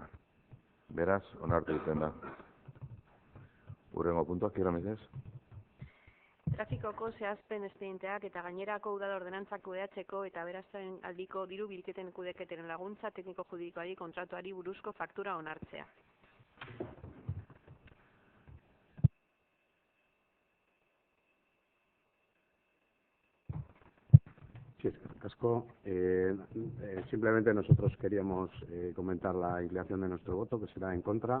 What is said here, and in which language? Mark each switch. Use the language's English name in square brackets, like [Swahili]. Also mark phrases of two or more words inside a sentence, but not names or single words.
[Basque] Beraz, onartu egiten da. Hurrengo puntua, Kiara, mesedez. Trafikoko zehazpen espedienteak eta gainerako udal ordenantzak kudeatzeko eta berazten aldiko diru bilketen kudeketeren laguntza tekniko-juridikoari kontratuari buruzko faktura onartzea. [Spanish] Sí, casco. Simplemente nosotros queríamos comentar la inclinación de nuestro voto, que será en contra.